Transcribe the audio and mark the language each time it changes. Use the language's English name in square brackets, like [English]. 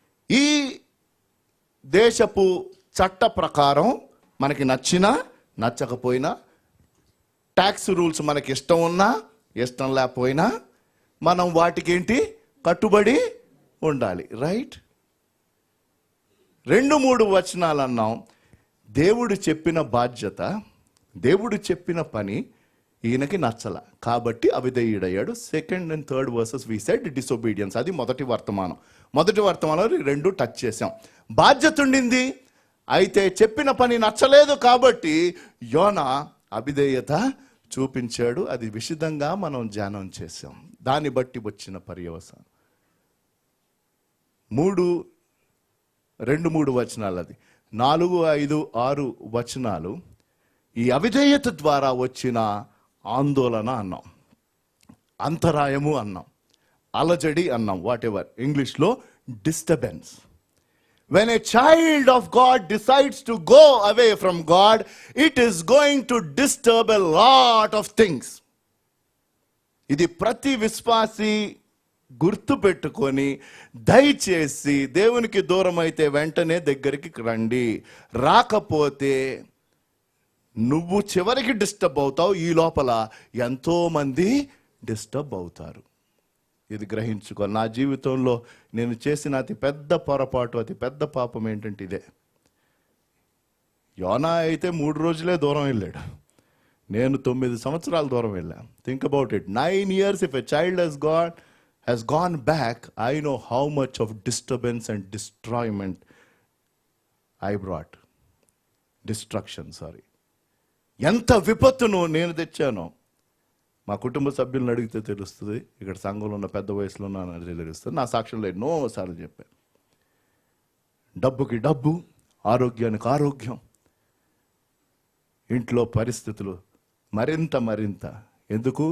[Telugu] ఈ దేశపు చట్ట ప్రకారం మనకి నచ్చినా నచ్చకపోయినా, ట్యాక్స్ రూల్స్ మనకి ఇష్టం ఉన్నా ఇష్టం లేకపోయినా, మనం వాటికి కట్టుబడి ఉండాలి, రైట్? 2-3 వచనాలు అన్నాం. దేవుడు చెప్పిన బాధ్యత, దేవుడు చెప్పిన పని ఈయనకి నచ్చల, కాబట్టి అవిధేయుడయ్యాడు. [English] 2nd and 3rd verses we said disobedience. [Telugu] అది మొదటి వర్తమానం. మొదటి వర్తమానంలో 2 టచ్ చేసాం. బాధ్యత ఉండింది, అయితే చెప్పిన పని నచ్చలేదు, కాబట్టి యోనా అవిధేయత చూపించాడు. అది విశదంగా మనం ధ్యానం చేసాం. దాన్ని బట్టి వచ్చిన పర్యవసానం 2-3 వచనాలు, అది 4, 5, 6 వచనాలు ఈ అవిధేయత ద్వారా వచ్చిన ఆందోళన అన్నాం, అంతరాయము అన్నాం, అలజడి అన్నాం, [English] whatever [Telugu] ఇంగ్లీష్లో disturbance. [English] When a child of God decides to go away from God, it is going to disturb a lot of things. [Telugu] ఇది ప్రతి విశ్వాసి గుర్తు పెట్టుకొని, దయచేసి దేవునికి దూరం అయితే వెంటనే దగ్గరికి రండి. రాకపోతే నువ్వు చివరికి డిస్టర్బ్ అవుతావు, ఈ లోపల ఎంతో మంది డిస్టర్బ్ అవుతారు. ఇది గ్రహించుకోవాలి. నా జీవితంలో నేను చేసిన అతి పెద్ద పొరపాటు, అతి పెద్ద పాపం ఏంటంటే ఇదే. యోనా అయితే 3 రోజులే దూరం వెళ్ళాడు, నేను 9 సంవత్సరాల దూరం వెళ్ళాను. [English] Think about it. 9 years if a child has gone back, I know how much of disturbance and destroyment I brought. Destruction, sorry. [Telugu] ఎంత విపత్తును నేను తెచ్చానో మా కుటుంబ సభ్యులను అడిగితే తెలుస్తుంది. ఇక్కడ సంఘంలో ఉన్న పెద్ద వయసులో ఉన్న తెలుస్తుంది. నా సాక్ష్యంలో ఎన్నోసార్లు చెప్పాను. డబ్బుకి డబ్బు, ఆరోగ్యానికి ఆరోగ్యం, ఇంట్లో పరిస్థితులు మరింత. ఎందుకు?